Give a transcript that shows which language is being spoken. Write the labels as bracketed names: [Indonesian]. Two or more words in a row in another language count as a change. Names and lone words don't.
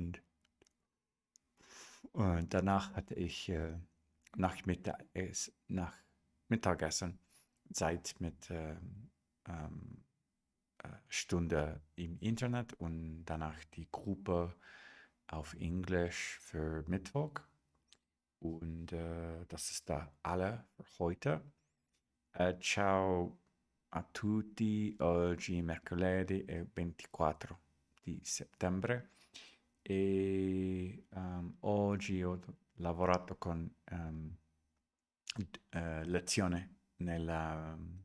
[German] und danach hatte ich nach Mittagessen Zeit mit Stunde im Internet und danach die Gruppe auf Englisch für Mittwoch. Und das ist da alle für heute. [Italian] Ciao a tutti, oggi è mercoledì 24 di settembre e oggi ho lavorato con lezione nella